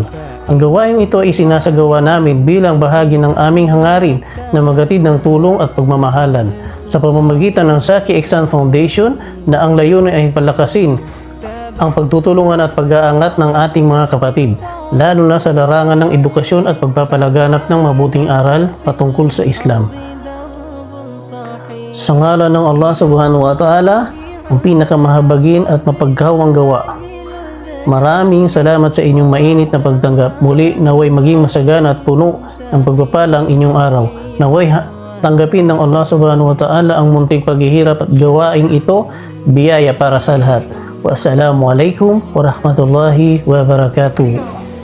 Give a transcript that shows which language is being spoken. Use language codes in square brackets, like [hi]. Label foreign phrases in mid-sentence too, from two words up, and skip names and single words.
[tl] Ang gawain ito ay sinasagawa namin bilang bahagi ng aming hangarin na maghatid ng tulong at pagmamahalan sa pamamagitan ng Saki Ihsan Foundation na ang layunin ay palakasin ang pagtutulungan at pag-aangat ng ating mga kapatid, lalo na sa larangan ng edukasyon at pagpapalaganap ng mabuting aral patungkol sa Islam. Sa ngalan ng Allah [ar] سبحانه وتعالى, [tl] ang pinakamahabagin at mapagkawang gawa. Maraming salamat sa inyong mainit na pagtanggap. Muli, naway maging masagana at puno ng pagpapala ang inyong araw. Naway tanggapin ng Allah [ar] سبحانه وتعالى [tl] ang munting paghihirap at gawain ito, biyaya para sa lahat. [ar] والسلام عليكم ورحمة الله وبركاته.